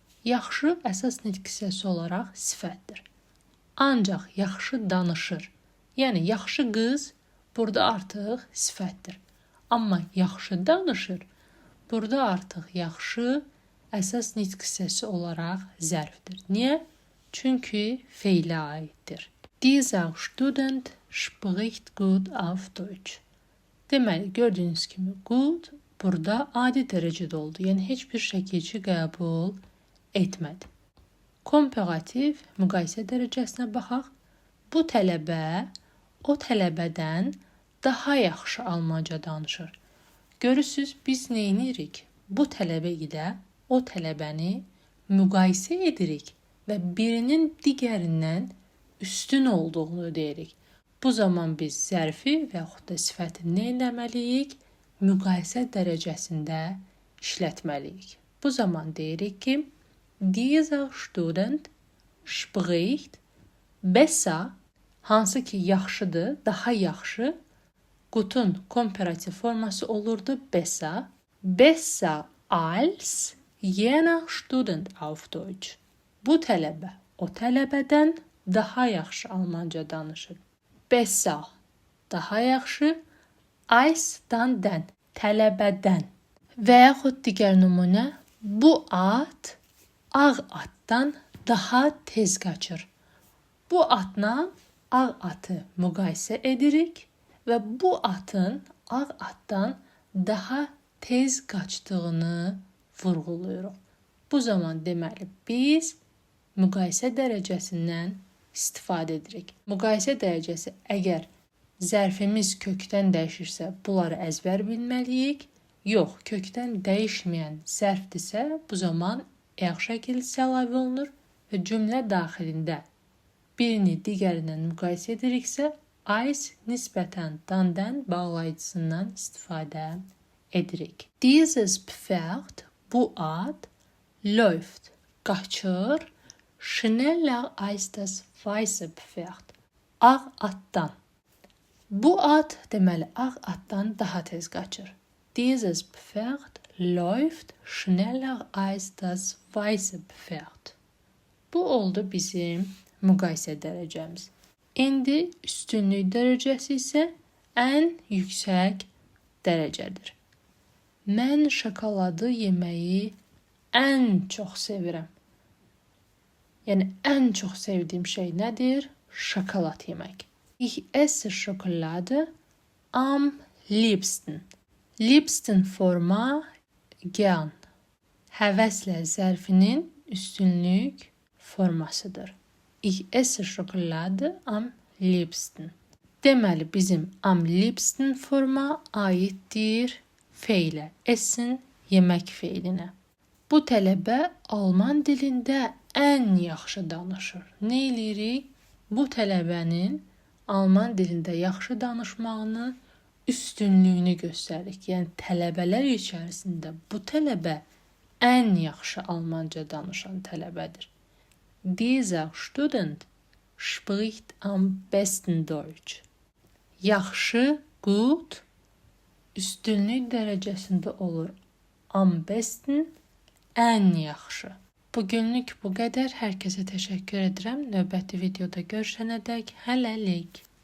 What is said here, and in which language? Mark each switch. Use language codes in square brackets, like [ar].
[az] Yaxşı əsas nitq hissəsi olaraq sifətdir. Ancaq yaxşı danışır. Yəni yaxşı qız burada artıq sifətdir. Amma yaxşı danışır. Burada artıq yaxşı əsas nitq hissəsi olaraq zərfdir. Niyə? Çünki feilə aiddir. [de] Dieser Student spricht gut auf Deutsch. [az] Deməli, gördüyünüz kimi gut burada adi dərəcədə oldu. Yəni heç bir şəkilçi qəbul etmədi. Komparativ müqayisə dərəcəsinə baxaq. Bu tələbə o tələbədən daha yaxşı almanca danışır. Görürsüz, biz nə edirik? Bu tələbə ilə o tələbəni müqayisə edirik və birinin digərindən üstün olduğunu deyirik. Bu zaman biz zərfi və yaxud da sifəti nə etməliyik? Müqayisə dərəcəsində işlətməliyik. Bu zaman deyirik ki, [de] dieser Student spricht besser, [az] hansı ki yaxşıdır, daha yaxşı. Gutun komparativ forması olurdu besser. [de] Besser als jener Student auf Deutsch. [az] Bu tələbə o tələbədən daha yaxşı almanca danışır. Besser daha yaxşı. Ice'dan dən, tələbədən. Və yaxud digər nümunə, bu at ağ atdan daha tez qaçır. Bu atla ağ atı müqayisə edirik və bu atın ağ atdan daha tez qaçdığını vurğulayırıq. Bu zaman deməli biz müqayisə dərəcəsindən istifadə edirik. Müqayisə dərəcəsi əgər zərfimiz kökdən dəyişirsə, bunları əzbər bilməliyik. Yox, kökdən dəyişməyən zərfdirsə, bu zaman ayaq şəkil əlavə olunur və cümlə daxilində birini digərindən müqayisə ediriksə, ice nisbətən dan-dən bağlayıcısından istifadə edirik. [de] Dieses Pferd, [az] bu at, [de] läuft, [az] qaçır, [de] schneller als das weiße Pferd. [az] Ağ atdan. Bu at deməli ağ atdan daha tez qaçır. [de] Dieses Pferd läuft schneller als das weiße Pferd. [az] Bu oldu bizim müqayisə dərəcəmiz. İndi üstünlük dərəcəsi isə ən yüksək dərəcədir. Mən şokoladı yeməyi ən çox sevirəm. Yəni ən çox sevdiyim şey nədir? Şokolad yemək. [de] Ich esse Schokolade am liebsten. [az] Liebsten forma gern. Həvəslə zərfinin üstünlük formasıdır. [de] Ich esse Schokolade am liebsten. [az] Deməli bizim am liebsten forma aiddir feilə. Essen yemək feilinə. Bu tələbə alman dilində ən yaxşı danışır. Nə eləyirik? Bu tələbənin alman dilində yaxşı danışmağını üstünlüyünü göstəririk. Yəni tələbələr içərisində bu tələbə ən yaxşı almanca danışan tələbədir. [de] Dieser Student spricht am besten Deutsch. [az] Yaxşı, gut, üstünlük dərəcəsində olur. Am besten, ən yaxşı. Bugünlük bu qədər. Hər kəsə təşəkkür edirəm. Növbəti videoda görüşənədək hələlik.